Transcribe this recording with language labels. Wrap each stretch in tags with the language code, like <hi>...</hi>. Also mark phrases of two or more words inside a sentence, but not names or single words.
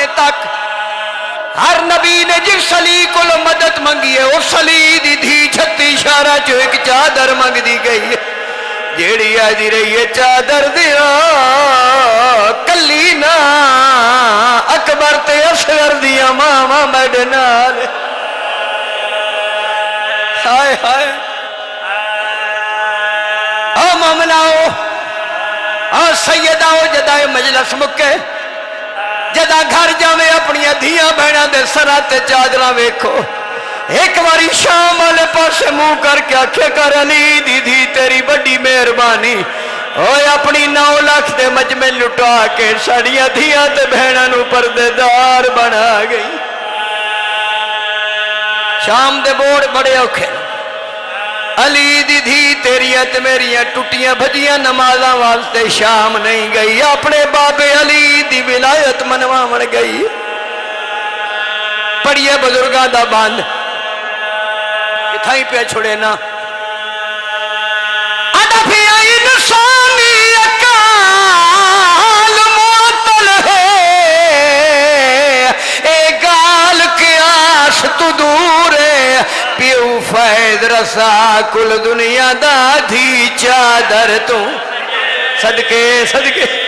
<pa>تک ہر نبی نے جس علی کو مدد منگی ہے اس علی دی دھی 36 اشارہ جو ایک چادر منگ دی گئی ہے جیڑی آدھی رہی ہے چادر دیا کلی نا اکبر تے اصغر دیا ماما میڈے نال ہائے ہائے او مومناؤ او سیداؤ جدائے مجلس مکے جدا گھر جاوے اپنی دھیاں بہناں دے سراں تے چادراں ویکھو ایک باری شام والے پاسے منہ کر کے آکھے کر علی دی دھی تیری بڑی مہربانی اوے اپنی 9 لاکھ دے مجمع لٹا کے ساڑیاں دھیاں تے بہناں نو پردے دار بنا گئی شام دے بوڑ بڑے اوکھے علی دی دھی تیریاں تے میریاں ٹوٹیاں بھجیاں نمازاں واسطے شام نہیں گئی اپنے بابے علی دی ولایت منواون گئی پڑھیے بزرگاں دا باند کتھائی پہ چھوڑے نا ادفی انسانی اکال معطل ہے اے گال قیاس تو دور ہے پیو فید رسا کل دنیا دا دھی چادر تو صدقے صدقے</pa>